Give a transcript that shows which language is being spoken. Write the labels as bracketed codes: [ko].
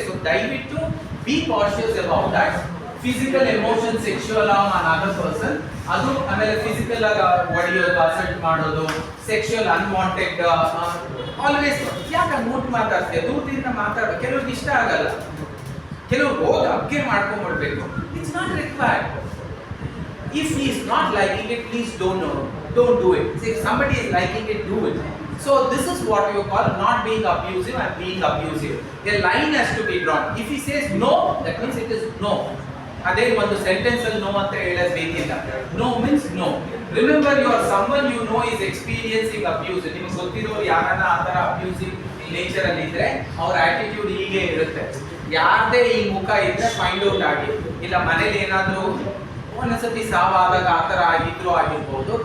[kn] So ದಯವಿಟ್ಟು [en] Be cautious about that. [kn] Physical, emotion, sexual arm on other person, ಅದು ಆಮೇಲೆ physical ಆಗಿ ಹೊಡೆಯೋದು, ಅಸಲ್ಟ್ ಮಾಡೋದು, ಸೆಕ್ಷುವಲ್ ಅನ್ವಾಂಟೆಡ್ ಆಲ್ವೇಸ್ ಯಾಕೆ ಮೂಟ್ ಮಾತಾಡ್ತೀಯ, ದೂರದಿಂದ ಮಾತಾಡೋ. ಕೆಲವ್ರಿಗೆ ಇಷ್ಟ ಆಗಲ್ಲ, ಕೆಲವ್ರು ಹೋಗಿ ಅಗ್ಗೆ ಮಾಡ್ಕೊಂಡ್ಬಿಡ್ಬೇಕು. [en] It's not required. If he is not liking it, please don't do it. If somebody is liking it, do it. So this is what you call not being abusive and being abusive. A line has to be drawn. If he says no, that means it is no. [kn] ಅದೇ ಒಂದು sentence ಅಲ್ಲಿ no ಅಂತ ಹೇಳಬೇಕಿಲ್ಲ. [en] No means no. Remember you are someone you know is experiencing abuse. [kn] ನಿಮಗೆ ಗೊತ್ತಿರೋರು ಯಾರನ್ನ ಆ ಥರ abusive nature ಅಲ್ಲಿ ಇದ್ರೆ ಅವ್ರ ಆಟಿಟ್ಯೂಡ್ ಹೀಗೆ ಇರುತ್ತೆ. ಯಾರದೇ ಈ ಮುಖ ಇದ್ರೆ ಫೈಂಡ್ ಔಟ್ ಆಗಿ, ಇಲ್ಲ ಮನೇಲಿ ಏನಾದರೂ ಒಂದೊಂದ್ಸತಿ ಸಾವಾದಾಗ ಆ ಥರ ಆಗಿರ್ಬೋದು.